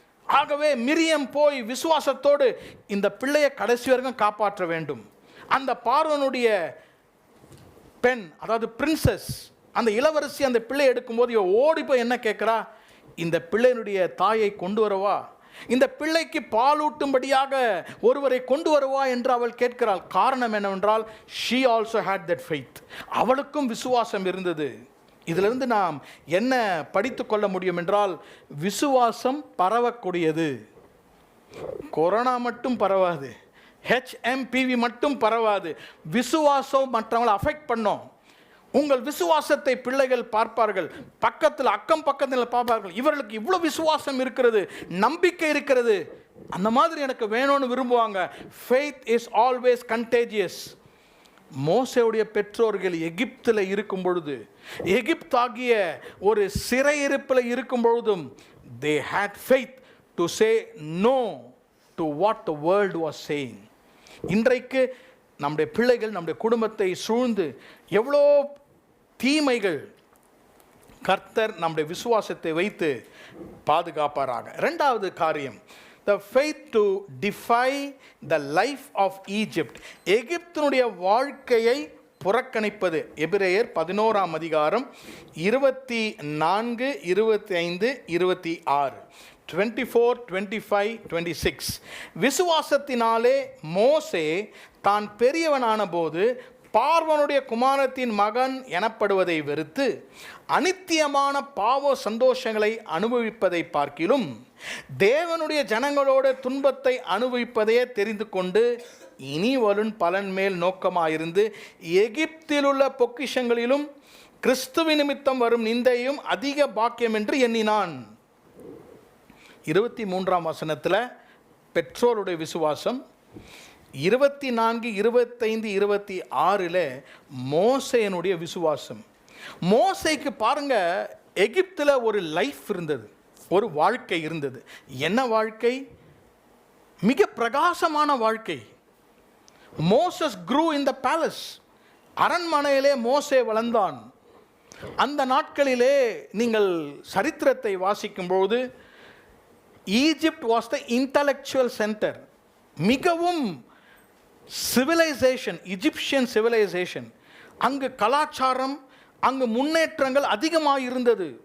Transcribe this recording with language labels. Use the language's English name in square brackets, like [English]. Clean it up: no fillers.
[Tamil] ஆகவே மிரியம் போய் விசுவாசத்தோடு இந்த பிள்ளையை கடைசி வரைக்கும் காப்பாற்ற வேண்டும். அந்த பார்வனுடைய பெண், அதாவது பிரின்சஸ், அந்த இளவரசி அந்த பிள்ளை எடுக்கும்போது ஓடி போய் என்ன கேட்குறா? இந்த பிள்ளையினுடைய தாயை கொண்டு வரவா, இந்த பிள்ளைக்கு பாலூட்டும்படியாக ஒருவரை கொண்டு வருவா என்று அவள் கேட்கிறாள். காரணம் என்னவென்றால், [English] she also had that faith. [Tamil] அவளுக்கும் விசுவாசம் இருந்தது. இதிலிருந்து நாம் என்ன படித்து கொள்ள முடியும் என்றால், விசுவாசம் பரவக்கூடியது. கொரோனா மட்டும் பரவாது, HMPV மட்டும் பரவாது. விசுவாசம் மற்றவங்களை அஃபெக்ட் பண்ணோம். உங்கள் விசுவாசத்தை பிள்ளைகள் பார்ப்பார்கள், பக்கத்தில் அக்கம் பக்கத்தில் பார்ப்பார்கள். இவர்களுக்கு இவ்வளோ விசுவாசம் இருக்கிறது, நம்பிக்கை இருக்கிறது, அந்த மாதிரி எனக்கு வேணும்னு விரும்புவாங்க. [English] faith is always contagious. [Tamil] மோசேவுடைய பெற்றோர்கள் எகிப்தில் இருக்கும் பொழுது, எகிப்தாகிய ஒரு சிறையிருப்பில் இருக்கும் பொழுதும், [English] they had faith to say no to what the world was saying. [Tamil] இன்றைக்கு நம்முடைய பிள்ளைகள் நம்முடைய குடும்பத்தை சூழ்ந்து எவ்வளோ தீமைகள், கர்த்தர் நம்முடைய விசுவாசத்தை வைத்து பாதுகாப்பாராக. இரண்டாவது காரியம், [English] the faith to defy the life of Egypt. [Tamil] எகிப்தினுடைய வாழ்க்கையை புறக்கணிப்பது. எபிரேயர் 11ஆம் அதிகாரம் 24, 25, 26, 24, 25, 26. விசுவாசத்தினாலே மோசே தான் பெரியவனான போது பார்வோனுடைய குமாரத்தின் மகன் எனப்படுவதை வெறுத்து அனித்தியமான பாவ சந்தோஷங்களை அனுபவிப்பதை பார்க்கிலும் தேவனுடைய ஜனங்களோட துன்பத்தை அனுபவிப்பதையே தெரிந்து கொண்டு இனி வரும் பலன் மேல் நோக்கமாயிருந்து எகிப்தில் உள்ள பொக்கிஷங்களிலும் கிறிஸ்துவின் நிமித்தம் வரும் நிந்தையும் அதிக பாக்கியம் என்று எண்ணினான். 23ஆம் வசனத்தில் பெற்றோருடைய விசுவாசம், 24, 25, 26 மோசேனுடைய விசுவாசம். மோசேக்கு பாருங்க, எகிப்தில் ஒரு லைஃப் இருந்தது, ஒரு வாழ்க்கை இருந்தது. என்ன வாழ்க்கை? மிக பிரகாசமான வாழ்க்கை. [English] Moses grew in the palace. [Tamil] அரண்மனையிலே மோசே வளர்ந்தான். அந்த நாட்களிலே நீங்கள் சரித்திரத்தை வாசிக்கும்போது [English] Egypt was the intellectual centre. மிகவும் civilisation, Egyptian civilisation. [Tamil] அங்கு கலாச்சாரம், அங்கு முன்னேற்றங்கள் அதிகமாக இருந்தது.